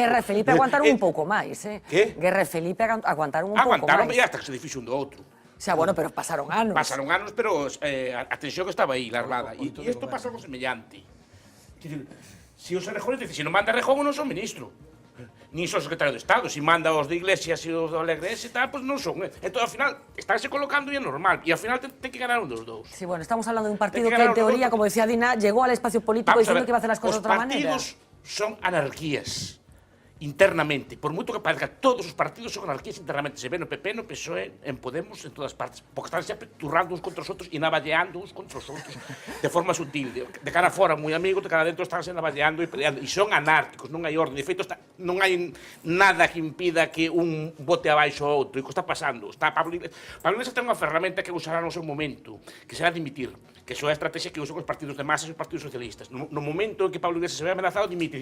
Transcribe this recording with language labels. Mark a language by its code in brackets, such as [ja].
[gl] Guerra e Felipe aguantaron un pouco máis, Que? Guerra e Felipe aguantaron un pouco máis. Aguantaron, e hasta que se difixo un do outro. O sea, bueno, pero pasaron anos. Pasaron anos, pero a tensión que estaba aí, la armada. E isto pasa algo semellante. Se os rejonistas dicen, se non manda Rejón, eu non son ministro. Nin son secretario de Estado. Se manda os de Iglesias e os do Alegres e tal, pois non son. Entón, ao final, estánse colocando e é normal. E ao final ten que ganar un dos dous. [es] Sí, bueno, estamos hablando de un partido que en teoría, como decía Dina, llegó al espacio político diciendo que iba a hacer las cosas de otra manera. [gl] Os partidos son anarquías internamente. Por moito que parezca, todos os partidos son anarquías internamente. Se ve no PP, no PSOE, en Podemos, en todas partes. Porque están sempre turrando uns contra os outros e navalleando uns contra os outros de forma sutil. De cara fora, moi amigos, de cara dentro están se navalleando e peleando. E son anárquicos, non hai orden. De feito, non hai nada que impida que un bote abaixo ao outro. E o que está pasando? Pablo Iglesias ten unha ferramenta que usará no seu momento, que será dimitir. Que é a estrategia que usan os partidos de masas e os partidos socialistas. No momento en que Pablo Iglesias se ve amenazado, dimite.